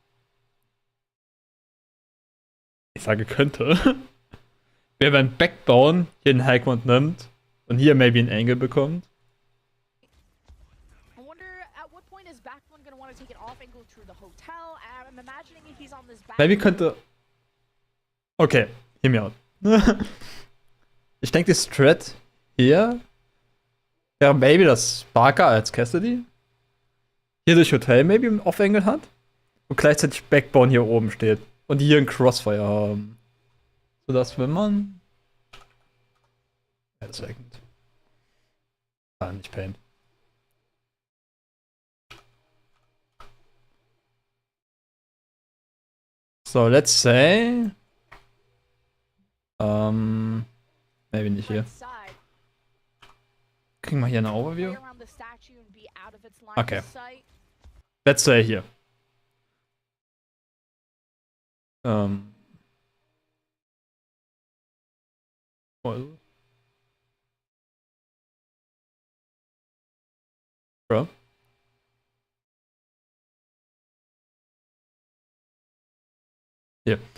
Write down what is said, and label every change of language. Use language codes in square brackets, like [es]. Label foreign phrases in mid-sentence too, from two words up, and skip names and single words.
[de] Ich sage könnte. Wäre, wenn Backbone hier einen Highground nimmt und hier maybe einen Angle bekommt. Maybe könnte. [en] Okay, hear me out. [de] Ich denke, die Strat hier wäre maybe das Sparker als Cassidy. Hier durch Hotel maybe einen Off-Angle hat. Und gleichzeitig Backbone hier oben steht. Und hier ein Crossfire haben. Sodass, wenn man. Ja, second. Ah, nicht Paint. [en] So, let's say. [de] Maybe nicht hier. Kriegen wir hier eine Overview? [en] Okay. Let's say hier. [de] Bro. Hier.